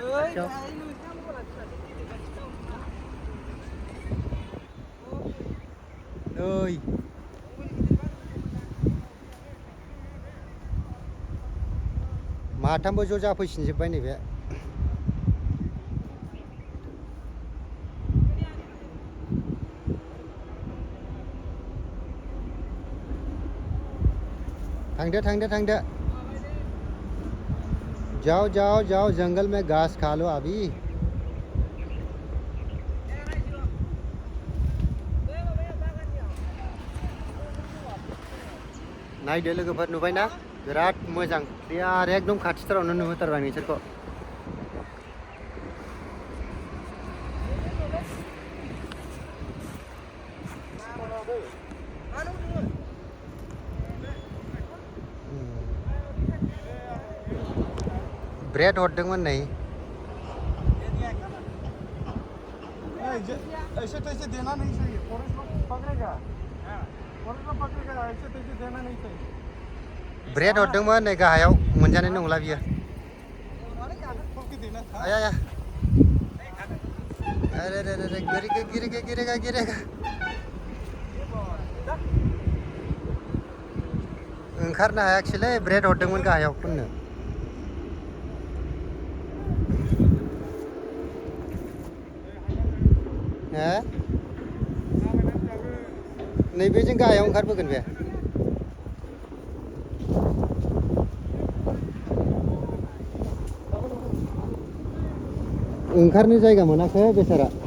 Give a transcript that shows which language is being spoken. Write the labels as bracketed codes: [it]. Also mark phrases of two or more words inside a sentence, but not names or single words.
[brx] नै माथामबो ज' जाफैफिनजोब्बाय नैबे थांदो थांदो थांदो [hi] जाओ जाओ जाओ जंगल में घास खा लो अभी [brx] नायदो लोगोफोर नुबायना बिराद मोजां क्लियार एकदम खाथिथारावनो नुहुरथारबाय नोंसोरखौ ब्रेड हरदोंमोन नै [hi] ऐसे तो ऐसे देना नहीं चाहिए फॉरेस्ट में पकड़ेगा फॉरेस्ट में पकड़ेगा ऐसे तो ऐसे देना नहीं चाहिए [brx] ब्रेड हरदोंमोन नै गाहायाव मोनजानाय नंला बियो [hi] आया आया अरे रे रे गिरेगा गिरेगा गिरेगा गिरेगा [brx] ओंखारनो हायाखिसैलै ब्रेड हरदोंमोन गाहायाव फुननो हो नैबेजों गाहायाव ओंखारबोगोन बे ओंखारनो जायगा मोनाखै बेसारा